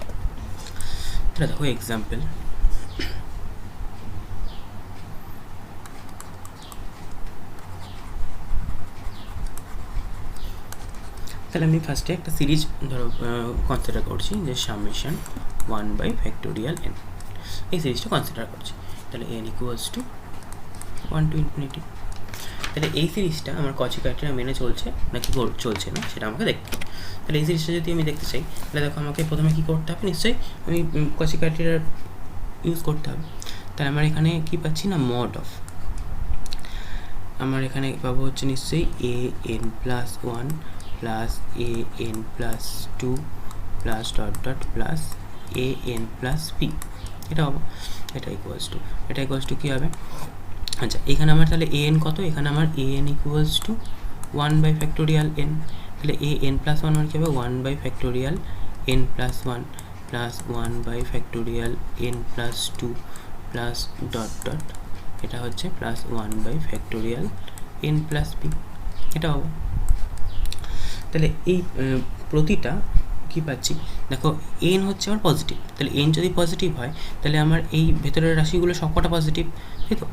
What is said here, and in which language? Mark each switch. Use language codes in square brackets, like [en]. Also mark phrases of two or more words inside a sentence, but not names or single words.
[bn] তাহলে দেখো এক্সাম্পল, তাহলে আমি ফার্স্টে একটা সিরিজ ধরো কনসিডার করছি যে সামেশন [en] 1/factorial n, [bn] এই সিরিজটা কনসিডার করছি। [en] তাহলে n equals to 1 to infinity. [bn] তাহলে এই সিরিজটা আমার [en] Cauchy criteria [bn] মেনে চলছে নাকি চলছে না সেটা আমাকে দেখতে হবে। তাহলে এই সিরিজটা যদি আমি দেখতে চাই তাহলে দেখো আমাকে প্রথমে কী করতে হবে, নিশ্চয়ই আমি [en] Cauchy criteria [bn] ইউজ করতে হবে। তাহলে আমার এখানে কী পাচ্ছি না [en] mod of, [bn] আমার এখানে পাবো হচ্ছে নিশ্চয়ই [en] a n plus 1 plus a n plus 2 plus dot dot plus a n plus p, [bn] এটা পাবো। এটা ইকুয়ালস টু কী হবে, আচ্ছা এখানে আমার তাহলে a n কত, এখানে আমার [en] a n equals to 1/factorial n. [bn] তাহলে [en] a n plus 1 [bn] মানে কী হবে [en] 1/factorial n plus 1 plus 1/factorial n plus 2 plus dot dot [bn] এটা হচ্ছে [en] plus 1/factorial n plus p, [bn] এটা হবে। তাহলে এই প্রতিটা কী পাচ্ছি, দেখো এন হচ্ছে আমার পজিটিভ, তাহলে এন যদি পজিটিভ হয় তাহলে আমার এই ভেতরের রাশিগুলো সবকটা পজিটিভ, তাই তো?